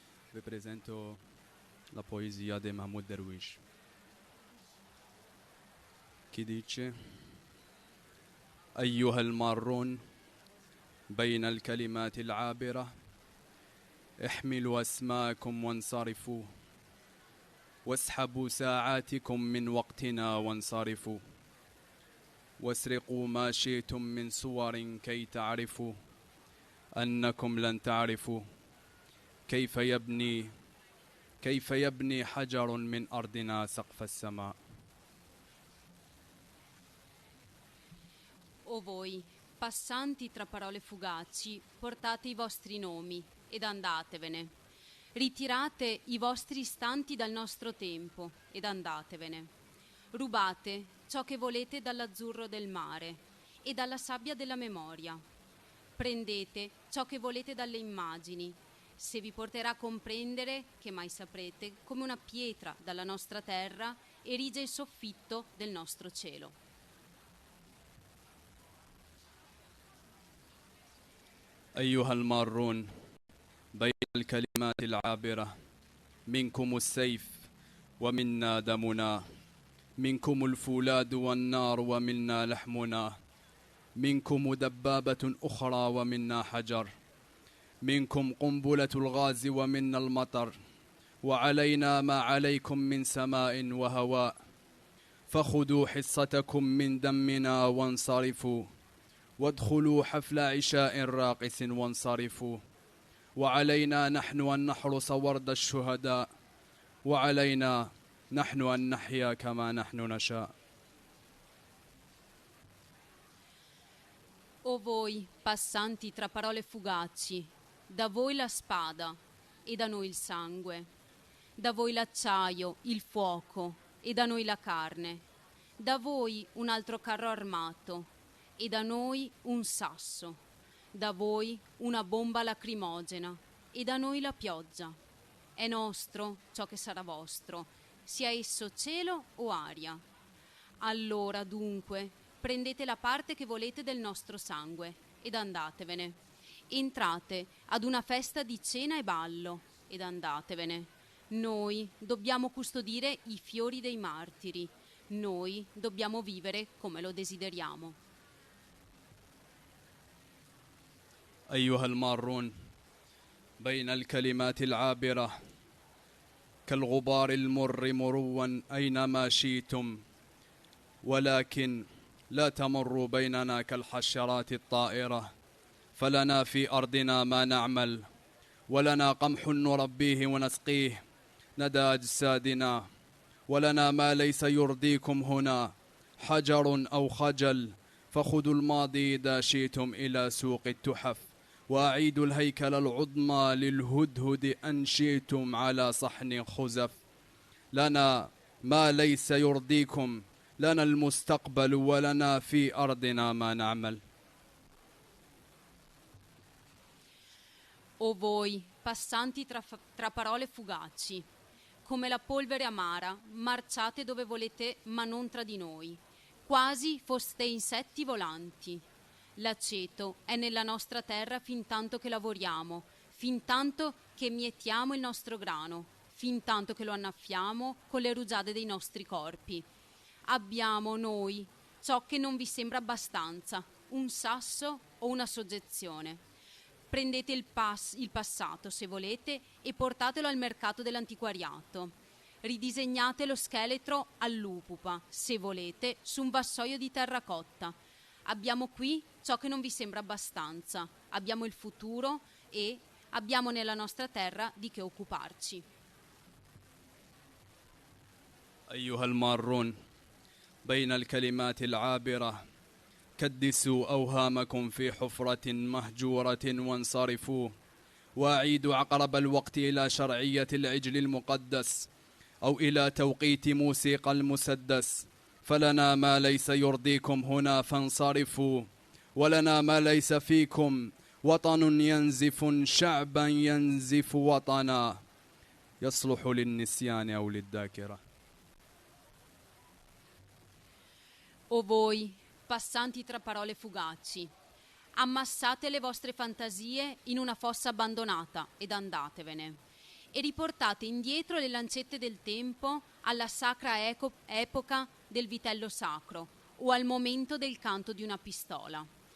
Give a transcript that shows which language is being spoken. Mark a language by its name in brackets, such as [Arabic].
[Italian] Vi presento la poesia di Mahmoud Darwish, che dice: [Arabic] أيها المارون بين الكلمات العابرة احملوا أسماءكم وانصرفوا واسحبوا ساعاتكم من وقتنا وانصرفوا واسرقوا ما شئتم من صور كي تعرفوا أنكم لن تعرفوا كيف يبني حجر من أرضنا سقف السماء. [Italian] O voi, passanti tra parole fugaci, portate i vostri nomi ed andatevene. Ritirate i vostri istanti dal nostro tempo ed andatevene. Rubate ciò che volete dall'azzurro del mare e dalla sabbia della memoria. Prendete ciò che volete dalle immagini, se vi porterà a comprendere, che mai saprete, come una pietra dalla nostra terra erige il soffitto del nostro cielo. [Arabic] أيها المارون بين الكلمات العابرة، منكم السيف ومنا دمنا، منكم الفولاذ والنار ومنا لحمنا، منكم دبابة أخرى ومنا حجر، منكم قنبلة الغاز ومنا المطر، وعلينا ما عليكم من سماء وهواء، فخذوا حصتكم من دمنا وانصرفوا، وادخلوا حفل عشاء راقص وانصرفوا، وعلينا نحن أن نحرس ورد الشهداء، وعلينا نحن أن نحيا كما نحن نشاء. [Italian] O voi, passanti tra parole fugaci, da voi la spada e da noi il sangue, da voi l'acciaio, il fuoco e da noi la carne, da voi un altro carro armato e da noi un sasso, da voi una bomba lacrimogena e da noi la pioggia. È nostro ciò che sarà vostro, sia esso cielo o aria. Allora dunque prendete la parte che volete del nostro sangue ed andatevene. Entrate ad una festa di cena e ballo ed andatevene. Noi dobbiamo custodire i fiori dei martiri, noi dobbiamo vivere come lo desideriamo. [Arabic] أيها المارون بين الكلمات العابرة كالغبار المر مروا أينما شئتم، ولكن لا تمروا بيننا كالحشرات الطائرة، فلنا في أرضنا ما نعمل، ولنا قمح نربيه ونسقيه ندى أجسادنا، ولنا ما ليس يرضيكم هنا حجر أو خجل، فخذوا الماضي إذا شئتم إلى سوق التحف، وأعيدوا الهيكل العظمى للهدهد أن شئتم على صحن خزف، لنا ما ليس يرضيكم، لنا المستقبل ولنا في أرضنا ما نعمل. [Italian] O voi, passanti tra parole fugaci, come la polvere amara, marciate dove volete ma non tra di noi, quasi foste insetti volanti. L'aceto è nella nostra terra fin tanto che lavoriamo, fin tanto che mietiamo il nostro grano, fin tanto che lo annaffiamo con le rugiade dei nostri corpi. Abbiamo noi ciò che non vi sembra abbastanza, un sasso o una soggezione. Prendete il passato, se volete, e portatelo al mercato dell'antiquariato. Ridisegnate lo scheletro all'upupa, se volete, su un vassoio di terracotta. Abbiamo qui ciò che non vi sembra abbastanza. Abbiamo il futuro e abbiamo nella nostra terra di che occuparci. [Arabic] أيها المارون بين الكلمات العابرة كدسوا أوهامكم في حفرة مهجورة وانصرفوا، وأعيدوا عقرب الوقت إلى شرعية العجل المقدس أو إلى توقيت موسيقى المسدس، فلنا ما ليس يرضيكم هنا فانصرفوا، ولنا ما ليس فيكم وطن ينزف شعبا ينزف وطنا يصلح للنسيان أو للذاكرة. [Italian] O voi, passanti tra parole fugaci, ammassate le vostre fantasie in una fossa abbandonata ed andatevene, e riportate indietro le lancette del tempo alla sacra epoca del vitello sacro o al momento del canto di una pistola.